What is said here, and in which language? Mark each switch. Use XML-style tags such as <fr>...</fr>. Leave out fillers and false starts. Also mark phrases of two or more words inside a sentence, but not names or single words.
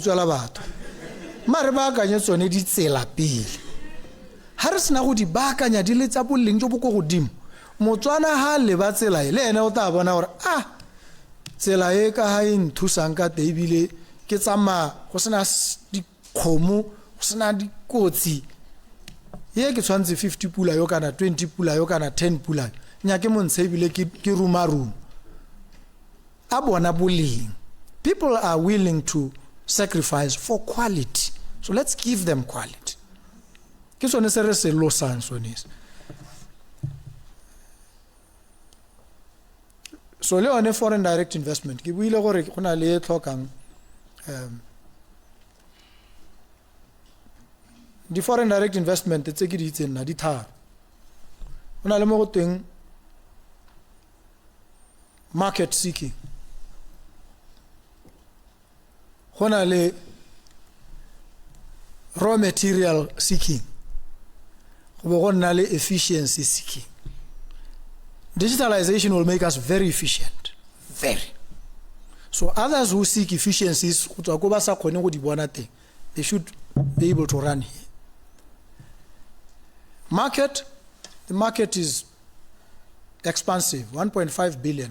<tn>utswela batho mare ba ka nya tsone di tsela pele ha re sena go di bakanya di le tsa boleng jo bo go godimo Motswana ha le ba tsela le ene o ta bona gore tsela e ka ha in thusang ka tebile ke tsama go sena dikgomo go sena dikotsi ye ke tshwantse 50 pula yo kana 20 pula yo kana 10 pula nya ke montshe ebile ke room a bona boleng.</tn> <en>People are willing to sacrifice for quality, so let's give them quality.</en> <tn>Ke sone se re se losang sone. So le on</tn> <en>foreign direct investment</en> <tn>ke buile gore go na le tlhokang di</tn> <en>foreign direct investment</en> <tn>tse ke di tsena di tharo go na le mo go teng</tn> <en>market seeking</en> <tn>go na le</tn> <en>raw material seeking</en> <tn>go na le</tn> <en>efficiency seeking. Digitalization will make us very efficient, very. So others who seek efficiencies, they should be able to run here. The market is expansive, 1.5 billion.</en>